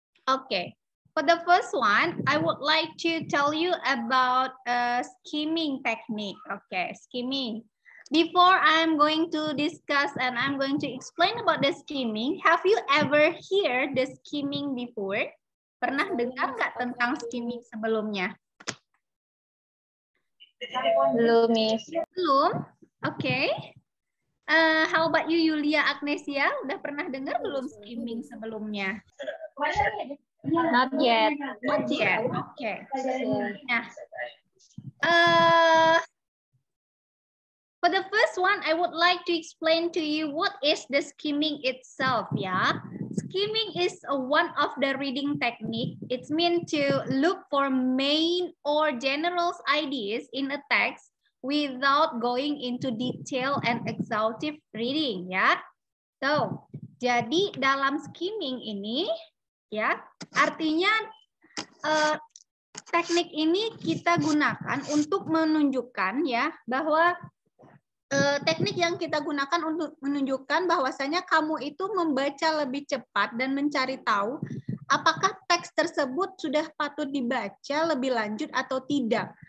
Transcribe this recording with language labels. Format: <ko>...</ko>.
<en>Okay, for the first one, I would like to tell you about skimming technique. Okay, skimming. Before I'm going to discuss and I'm going to explain about the skimming, have you ever heard the skimming before?</en> <id>Pernah dengar nggak tentang skimming sebelumnya? Belum, Miss. Belum? Oke. Okay.</id> <en>How about you, Yulia Agnesia?</en> <id>Udah pernah dengar belum skimming sebelumnya?</id> <en>Not yet. Not yet. Oke. Nah, for the first one, I would like to explain to you what is the skimming itself. Yeah, skimming is one of the reading technique. It's meant to look for main or general ideas in a text without going into detail and exhaustive reading.</en> <id>Ya, so jadi dalam skimming ini, ya, artinya teknik ini kita gunakan untuk menunjukkan ya bahwa teknik yang kita gunakan untuk menunjukkan bahwasanya kamu itu membaca lebih cepat dan mencari tahu apakah teks tersebut sudah patut dibaca lebih lanjut atau tidak.</id>